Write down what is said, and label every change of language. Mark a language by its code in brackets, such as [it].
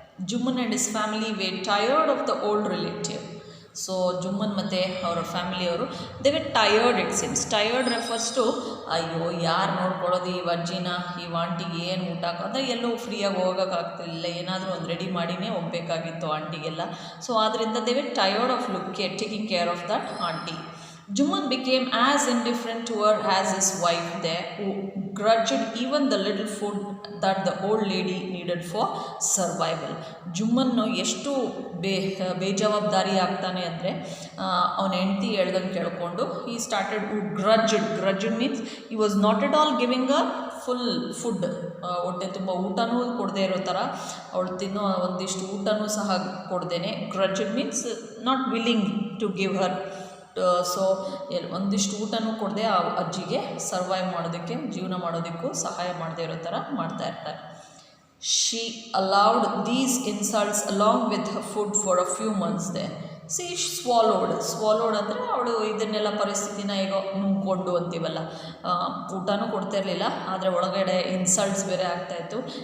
[en] Jumman and his family were tired of the old relative. So Jumman [kn] ಮತ್ತು ಅವರ ಫ್ಯಾಮಿಲಿಯವರು [en] They were tired. It seems tired refers to [kn] ಅಯ್ಯೋ ಯಾರು ನೋಡ್ಕೊಳ್ಳೋದು ಈ ಅಜ್ಜಿನ, ಈ ಆಂಟಿಗೆ ಏನು ಊಟ ಅಂದರೆ ಎಲ್ಲೋ ಫ್ರೀಯಾಗಿ ಹೋಗೋಕ್ಕಾಗ್ತಿಲ್ಲ, ಏನಾದರೂ ಒಂದು ರೆಡಿ ಮಾಡಿನೇ ಹೋಗಬೇಕಾಗಿತ್ತು ಆಂಟಿಗೆಲ್ಲ. [en] So ಆದ್ದರಿಂದ they were tired of taking care of that aunty. Juman became as indifferent to her as his wife there, who grudged even the little food that the old lady needed for survival. [kn] ಜುಮ್ಮನ್ನು ಎಷ್ಟು ಬೇಜವಾಬ್ದಾರಿ ಆಗ್ತಾನೆ ಅಂದರೆ ಅವನ ಹೆಂಡತಿ ಹೇಳ್ದಂಗೆ ಕೇಳಿಕೊಂಡು [en] he started to grudged means he was not at all giving her full food. [kn] ಹೊಟ್ಟೆ ತುಂಬ ಊಟನೂ ಕೊಡದೇ ಇರೋ ಥರ ಅವಳು ತಿನ್ನೋ ಒಂದಿಷ್ಟು ಊಟನೂ ಸಹ ಕೊಡ್ದೇನೆ. [en] grudged means not willing to give her. [kn] So ಒಂದಿಷ್ಟು ಊಟನೂ ಕೊಡದೆ ಆ ಅಜ್ಜಿಗೆ ಸರ್ವೈವ್ ಮಾಡೋದಕ್ಕೆ, ಜೀವನ ಮಾಡೋದಕ್ಕೂ ಸಹಾಯ ಮಾಡದೇ ಇರೋ ಥರ ಮಾಡ್ತಾ ಇರ್ತಾರೆ. [en] She allowed these insults along with food for a few months they. [kn] C ಸ್ವಾಲೋಡ್ ಅಂದರೆ ಅವಳು ಇದನ್ನೆಲ್ಲ ಪರಿಸ್ಥಿತಿನ ಈಗ ನುಂಗ್ಕೊಂಡು ಅಂತೀವಲ್ಲ, ಊಟನೂ ಕೊಡ್ತಾ ಇರಲಿಲ್ಲ, ಆದರೆ ಒಳಗಡೆ ಇನ್ಸಲ್ಟ್ಸ್ ಬೇರೆ ಆಗ್ತಾಯಿತ್ತು.